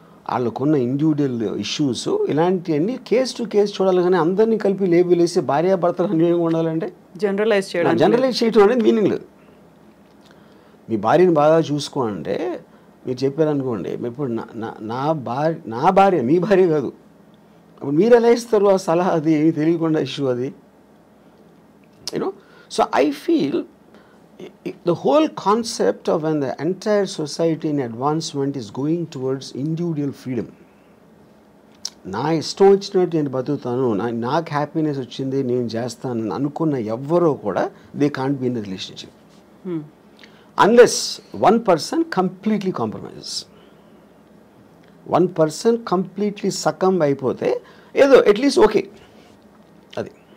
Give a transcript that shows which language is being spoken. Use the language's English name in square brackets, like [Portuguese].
[Telugu] వాళ్ళకున్న individual issues ఇలాంటివన్నీ case to case చూడాలి, కానీ అందరినీ కలిపి లేబుల్ వేసి భార్యాభర్తలు అన్యోన్యంగా ఉండాలంటే జనరలైజ్ చేయడం అనేది మీనింగ్ లేదు. మీ భార్యని బాగా చూసుకోండి మీరు చెప్పారనుకోండి, ఇప్పుడు నా భార్య మీ భార్య కాదు, అప్పుడు మీరు ఎలా ఇస్తారు ఆ సలహా? అది ఏమి తెలియకుండా ఇష్యూ అది, you know. [English] So I feel the whole concept of when the entire society in advancement is going towards individual freedom. [Telugu] నా ఇష్టం వచ్చినట్టు నేను బతుకుతాను, నాకు హ్యాపీనెస్ వచ్చింది నేను చేస్తాను అనుకున్న ఎవ్వరూ కూడా [English] They can't be in the relationship unless one person completely compromises. [Telugu] One person completely succumb అయిపోతే ఏదో అట్లీస్ట్ ఓకే అది.